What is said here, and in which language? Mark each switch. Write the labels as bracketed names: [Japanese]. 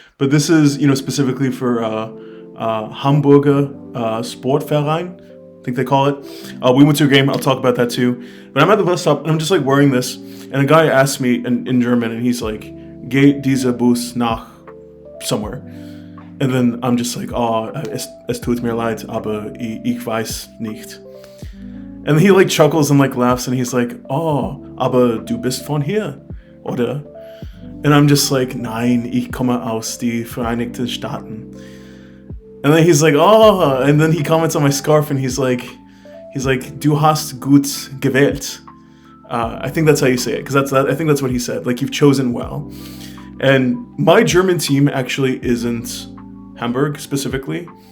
[English] But this is, you know, specifically for Hamburger Sportverein, I think they call it. We went to a game. I'll talk about that too. But I'm at the bus stop and I'm just like wearing this. And a guy asked me in German and he's like, [German] "Geht dieser Bus nach [English] somewhere?" And then I'm just like, "Oh, [German] es tut mir leid, aber ich weiß nicht." [English] And he like chuckles and like laughs and he's like, "Oh, [German] aber du bist von hier, oder?" [English] And I'm just like, [German] "Nein, ich komme aus die Vereinigten Staaten." [English] And then he's like, "Oh," and then he comments on my scarf and he's like, [German] "Du hast gut gewählt." [English] I think that's how you say it, because I think that's what he said. Like, you've chosen well. And my German team actually isn't Hamburg specifically.